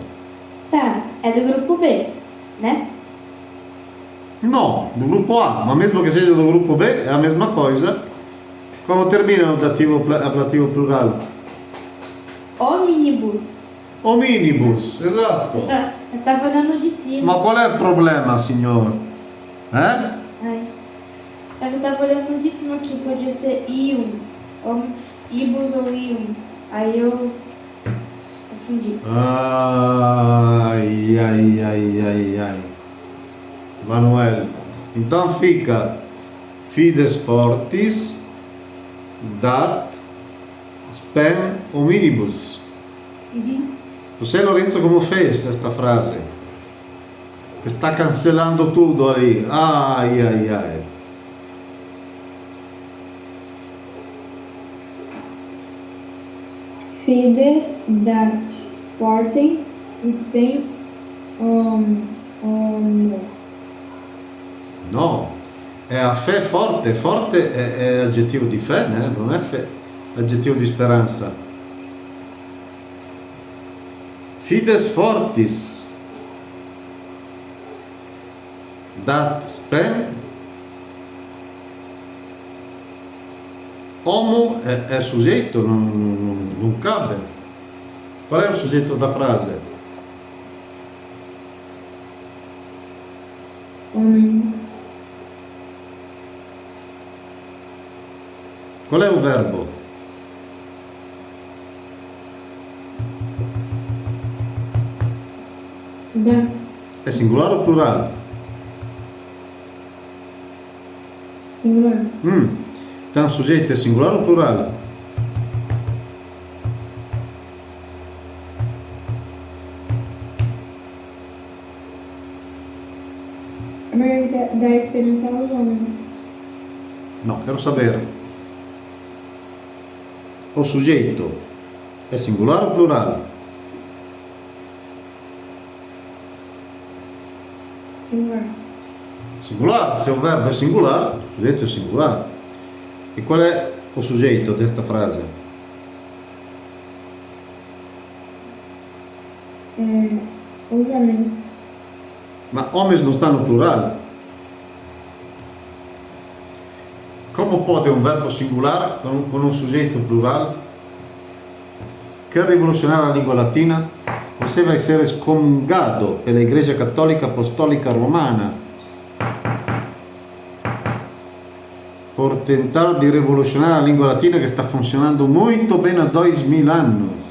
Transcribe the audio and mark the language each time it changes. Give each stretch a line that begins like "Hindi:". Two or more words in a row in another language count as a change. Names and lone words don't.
Portuguese: Tá, é do grupo B, né? Não, do grupo A, mas mesmo que seja do grupo B, é a mesma coisa. Como termina o dativo ablativo plural?
Latin: Omnibus.
Italian: Omnibus, esatto.
Portuguese: Eu tava olhando de cima.
Italian: Ma qual è il problema, signor? Ai.
Portuguese: Eu tava olhando de cima que podia ser ium. Ou ibus ou ium. Aí eu confundi. Ai, ai, ai, ai, ai. Manuel. Então fica
Latin: fides fortis dat spem hominibus. Uhum.
Portuguese: Você, Lorenzo, como fez esta frase? Está cancelando tudo ali. Ai, ai, ai.
Latin: Fides dat fortem spem
Italian: No, è
Portuguese: a fé forte.
Italian: Forte è aggettivo di fé, né? Non è aggettivo di speranza.
Latin: Fides fortis dat spem.
Italian: Homo è soggetto, non cabe. Qual è il soggetto
Portuguese: da frase? homens.
Italian: Qual è il verbo?
Latin: Da
Italian: È singolare o plurale?
Portuguese: singular. Então, sujeito é singular ou plural? A maioria da esperança aos homens. Não, quero saber. O sujeito
Italian: è singolare o plurale?
Portuguese: Singular.
Italian: Singolare, se un verbo è singolare, il soggetto è singolare. E qual è il soggetto di questa frase?
Portuguese: Os homens.
Italian: Ma homens non stanno plurale. Come può un verbo singolare con un soggetto plurale? Che rivoluzionare la lingua latina poteva essere scomungado per la Iglesia Cattolica Apostolica Romana
Portuguese: por tentar
Italian: di rivoluzionare la lingua latina che sta funzionando molto bene a 2000 anni.